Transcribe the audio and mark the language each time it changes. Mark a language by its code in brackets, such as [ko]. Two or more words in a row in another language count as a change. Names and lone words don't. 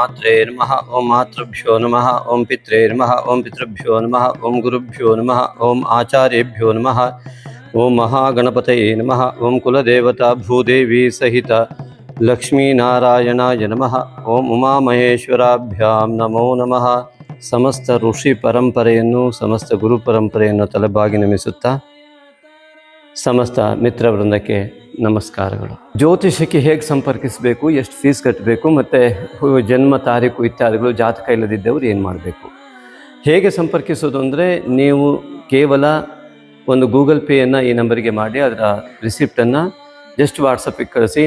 [sa] गणपतये नमः। ओम मातृभ्यो नमः। ओम पित्रे नमः। ओम पितृभ्यो नमः। ओम गुरुभ्यो नमः। ओम आचार्येभ्यो नमः। ओम महागणपतये नमः। ओम कुलदेवता भूदेवी सहित लक्ष्मीनारायणाय नमः। ओम उमामहेश्वराभ्यां नमो नमः. [kn] ಸಮಸ್ತ ಋಷಿ ಪರಂಪರೆಯನ್ನು ಸಮಸ್ತ ಗುರು ಪರಂಪರೆಯನ್ನು ತಲೆಬಾಗಿ ನಮಿಸುತ್ತಾ ಸಮಸ್ತ ಮಿತ್ರ ವೃಂದಕ್ಕೆ ನಮಸ್ಕಾರಗಳು. ಜ್ಯೋತಿಷಕ್ಕೆ ಹೇಗೆ ಸಂಪರ್ಕಿಸಬೇಕು, ಎಷ್ಟು ಫೀಸ್ ಕಟ್ಟಬೇಕು, ಮತ್ತು ಜನ್ಮ ತಾರೀಕು ಇತ್ಯಾದಿಗಳು, ಜಾತಕ ಇಲ್ಲದಿದ್ದವರು ಏನು ಮಾಡಬೇಕು, ಹೇಗೆ ಸಂಪರ್ಕಿಸೋದು ಅಂದರೆ ನೀವು ಕೇವಲ ಒಂದು ಗೂಗಲ್ ಪೇಯನ್ನು ಈ ನಂಬರಿಗೆ ಮಾಡಿ ಅದರ ರಿಸಿಪ್ಟನ್ನು ಜಸ್ಟ್ ವಾಟ್ಸಪ್ಪಿಗೆ ಕಳಿಸಿ.